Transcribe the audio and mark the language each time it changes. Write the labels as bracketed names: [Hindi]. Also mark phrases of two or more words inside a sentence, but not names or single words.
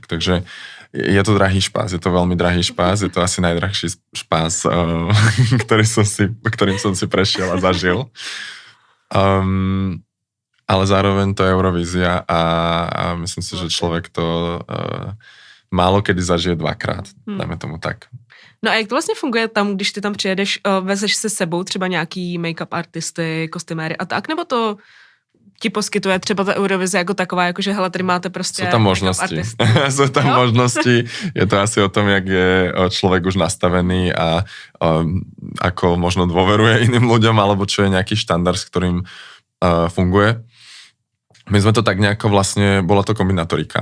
[Slovak] Takže je to drahý špás, je to veľmi drahý špás, je to asi najdrahší špás, ktorým som si prešiel a zažil. Ale zároveň to je Eurovízia a myslím si, že človek to málo kedy zažije dvakrát, dáme tomu tak. [Czech] No a jak to vlastně funguje tam, když ty tam přijedeš, vezeš si s sebou třeba nějaký make-up artisty, kostyméry a tak, nebo to ti poskytuje třeba ta Eurovize jako taková, jakože hele, tady máte prostě [Slovak] Sú tam možnosti. Sú tam možnosti. Je to asi o tom, jak je človek už nastavený a ako možno dôveruje iným ľuďom, alebo čo je nejaký štandard, s ktorým funguje. My sme to tak nejako vlastne, bola to kombinatorika.